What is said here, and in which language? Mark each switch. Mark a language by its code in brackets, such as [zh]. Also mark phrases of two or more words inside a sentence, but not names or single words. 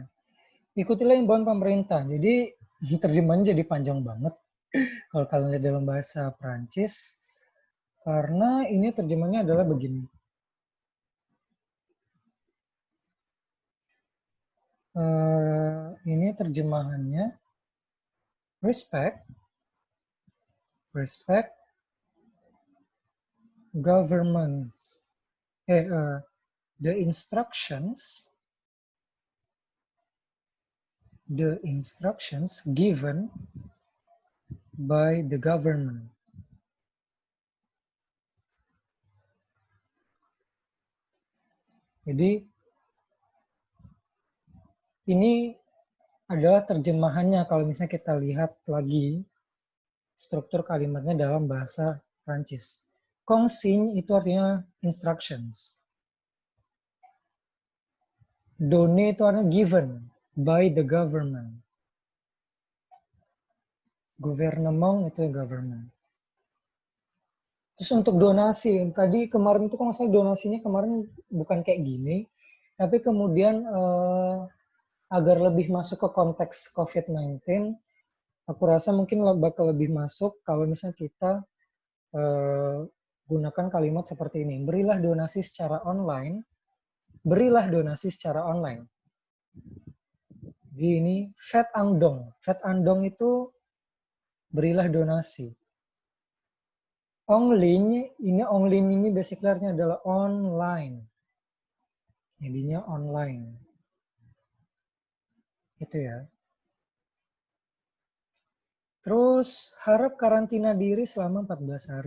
[id] Ikutilah imbauan pemerintah. Jadi terjemahannya jadi panjang banget kalau kalian lihat dalam bahasa Prancis. Karena ini terjemahannya adalah begini. Ini terjemahannya [en] respect governments, the instructions given by the government. [id] Jadi ini adalah terjemahannya kalau misalnya kita lihat lagi struktur kalimatnya dalam bahasa Prancis. Consigne itu artinya instructions. [en] Donner [id] itu artinya [en] given by the government. [id] Gouvernement itu government. Terus untuk donasi, tadi kemarin itu kan masalah donasinya kemarin bukan kayak gini, tapi kemudian agar lebih masuk ke konteks COVID-19, aku rasa mungkin bakal lebih masuk kalau misalnya kita gunakan kalimat seperti ini. Berilah donasi secara online. Berilah donasi secara online. Jadi ini [fr] faites un don. Faites un don [id] itu berilah donasi. Online ini basically artinya adalah online. Jadinya online. Itu ya. Terus harap karantina diri selama 14 hari.